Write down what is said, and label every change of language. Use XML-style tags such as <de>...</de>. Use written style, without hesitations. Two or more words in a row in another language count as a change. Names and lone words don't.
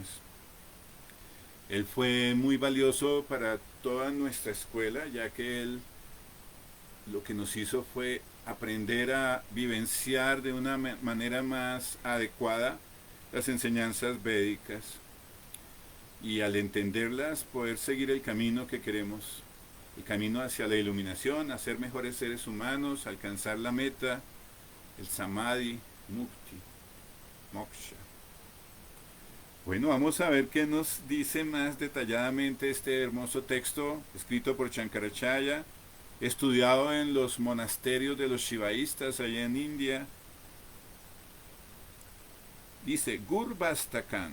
<es>Él fue muy valioso para toda nuestra escuela, ya que él lo que nos hizo fue aprender a vivenciar de una manera más adecuada las enseñanzas védicas y al entenderlas poder seguir el camino que queremos, el camino hacia la iluminación, a ser mejores seres humanos, alcanzar la meta, el samadhi, mukti, moksha. Bueno, vamos a ver qué nos dice más detalladamente este hermoso texto escrito por Shankaracharya, estudiado en los monasterios de los shivaístas allá en India. Dice Gurvastakan.</es>